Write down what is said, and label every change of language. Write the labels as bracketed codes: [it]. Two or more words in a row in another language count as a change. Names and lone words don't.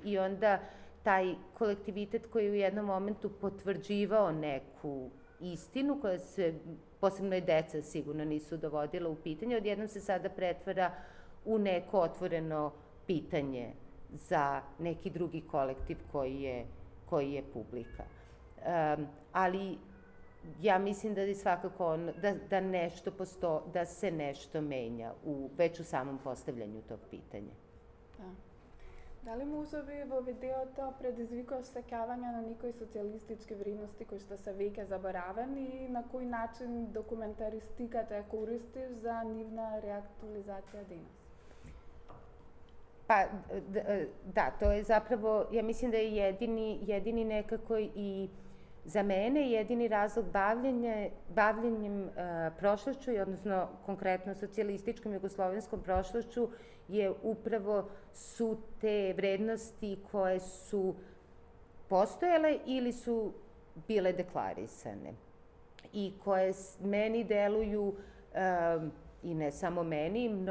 [sr] I onda taj kolektivitet koji u jednom momentu potvrđivao neku istinu, koja se, posebno i deca sigurno nisu dovodila u pitanje, odjednom se sada pretvara u neko otvoreno pitanje za neki drugi kolektiv koji je publika. Ali ja mislim da je svakako da nešto da se nešto menja već u samom postavljanju tog pitanja. Da li možda bi [mk] v videото предизвикал сеќавање на некои социјалистички вредности кои што се веќе заборавени и на кој начин документаристиката ја користиш за нивна реактуализација денес? [sr] Pa, da, to je zapravo, ja mislim da je jedini nekako i za mene jedini razlog bavljenjem prošlošću, odnosno konkretno socijalističkom jugoslovenskom prošlošću, je upravo su te vrednosti koje su postojale ili su bile deklarisane i koje meni deluju, i ne samo meni,